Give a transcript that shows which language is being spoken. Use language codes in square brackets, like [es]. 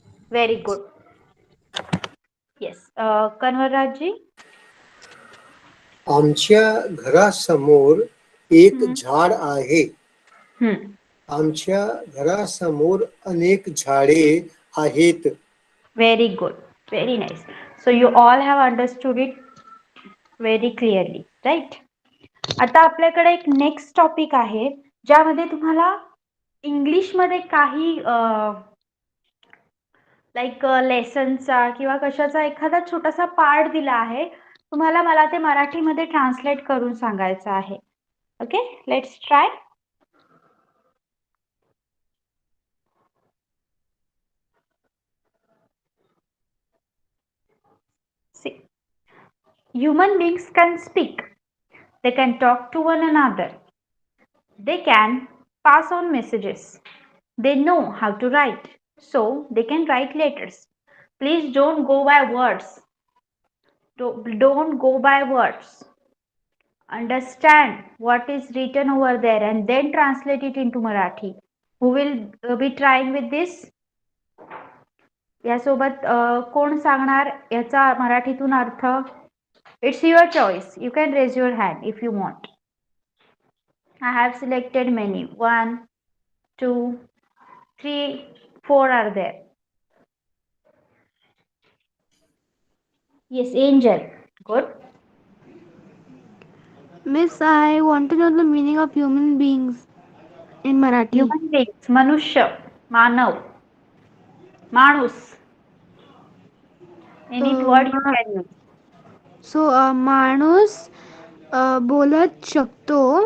[en] Very good. Yes कन्वरराजजी. [mr] आमच्या घरासमोर एक हम्म. झाड आहे. आमच्या घरासमोर अनेक झाडे आहेत. [en] Very good, very nice. So you all have understood it very clearly, right? [mr] आता आपल्याकडे एक नेक्स्ट टॉपिक आहे, ज्यामध्ये तुम्हाला इंग्लिशमध्ये काही लाईक लेसनचा किंवा कशाचा एखादा छोटासा पार्ट दिला आहे. तुम्हाला मला ते मराठीमध्ये ट्रान्सलेट करून सांगायचं आहे. [en] Okay, let's try. See, human beings can speak. They can talk to one another. They can pass on messages. They know how to write, so they can write letters. Please don't go by words. Don't go by words. Understand what is written over there and then translate it into Marathi. Who will be trying with this? [mr] यासोबत कोण सांगणार याचा मराठीतून अर्थ? [en] It's your choice. You can raise your hand if you want. I have selected many. 1, 2, 3, 4 are there. Yes, Angel. Good. Miss, I want to know the meaning of human beings in Marathi. [mr] Human beings, मनुष्य, मानव, माणूस. [en] Any word you can use. [mr] So माणूस बोलत शकतो,